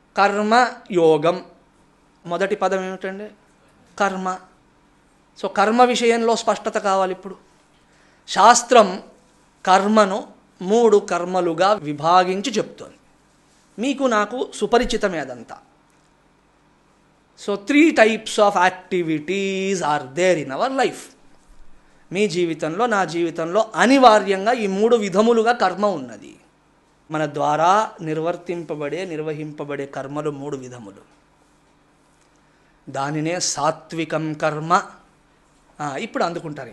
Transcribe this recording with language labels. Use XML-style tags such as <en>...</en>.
<te>కర్మయోగం మొదటి పదం ఏమిటండి? కర్మ. సో కర్మ విషయంలో స్పష్టత కావాలి. ఇప్పుడు శాస్త్రం కర్మను 3 కర్మలుగా విభాగించి చెప్తోంది. మీకు నాకు సుపరిచితమే అదంతా.</te> <en>So 3 types of activities are there in our life.</en> <te>మీ జీవితంలో, నా జీవితంలో అనివార్యంగా ఈ 3 విధములుగా కర్మ ఉన్నది. మన ద్వారా నిర్వహింపబడే కర్మలు 3 విధములు. దానినే సాత్వికం కర్మ. ఇప్పుడు అందుకుంటారు.</te>